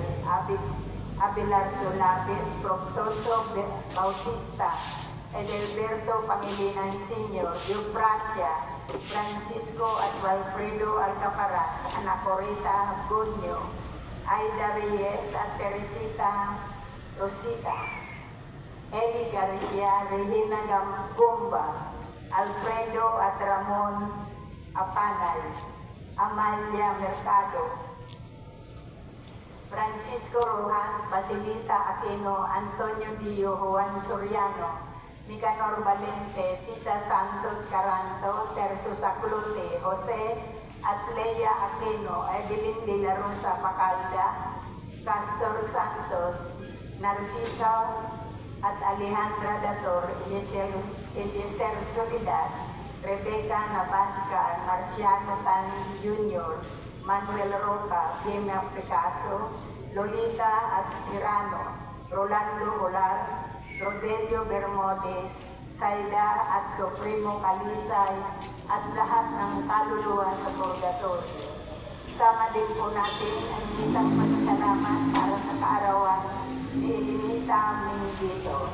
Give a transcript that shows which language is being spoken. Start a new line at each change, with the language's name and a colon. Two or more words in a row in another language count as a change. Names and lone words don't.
Filipino: Abelardo Lapid, Proctoso Bautista, Edelberto Pangilinan Sr., Euprasia, Francisco at Walfredo Alcaparaz, Anacorita Habgunyo, Aida Reyes at Teresita Rosita, Eli Garcia, Regina Gumba, Alfredo at Ramon Apanay, Amalia Mercado, Francisco Rojas, Basilisa Aquino, Antonio Dio, Juan Soriano, Nicanor Valente, Tita Santos Caranto, Terso Saclote, Jose at Leia Aquino, Evelyn de la Rosa Pacalda, Castor Santos, Narcisa at Alejandra Dator, Eliezer Soledad, Rebecca Navasca, Marciano Tan Jr., Manuel Roca, Gemma Picasso, Lolita at Cirano, Rolando Olar, Rodelio Bermudez, Saida at Supremo Kalisay, at lahat ng kaluluwa sa purgatorio. Sama din po natin ang isang pasasalamat para sa kaarawan ni Elinita Mingito.